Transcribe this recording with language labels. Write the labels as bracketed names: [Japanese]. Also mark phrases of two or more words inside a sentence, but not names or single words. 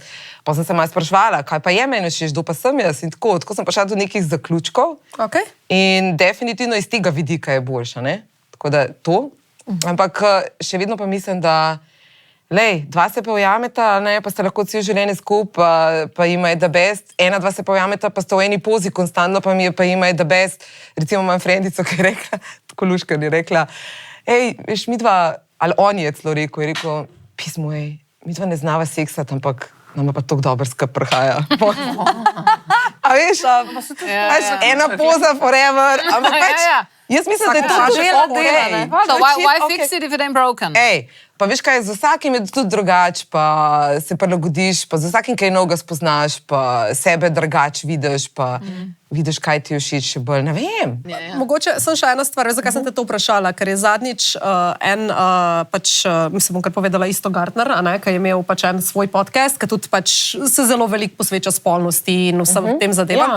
[Slovenian] Pa sem se malo spraševala, kaj pa je meni všeč, kdo pa sem jaz in tako sem prišla do nekih zaključkov. Okay. In definitivno iz tega vidika je boljša, ne? Tako da to. Ampak še vedno pa mislim, da lej, dva se pa ujameta, ne, pa sta lahko cel življenje skupaj, pa ima je [English] the best. [Slovenian] Ena, dva se pa ujameta, pa sta v eni pozi konstantno, pa ima je [English] the best. [Slovenian] Recimo imam frendico, ki je rekla, tako luška je rekla, ej, veš, mi dva, ali on je celo rekel, je rekel, pismo, ej, mi dva ne znava seksati, ampak nama pa tako dobro skrb prihaja. A veš, ena poza forever, ampak pač, jaz mislim, da je to že [English] Why fix it if it ain't broken? [Slovenian] Ej, pa veš kaj, z vsakim je tudi drugač, pa se prilagodiš, pa z vsakim kaj novega spoznaš, pa sebe drugač vidiš, pa vidiš, kaj ti je všeč še bolj, ne vem. Mogoče sem še ena stvar, veš, zakaj sem te to vprašala, ker je zadnjič mislim, bom kar povedala isto Gartner, ki je imel pač en svoj podcast, ki tudi pač se zelo veliko posveča spolnosti in vsem tem zadevam.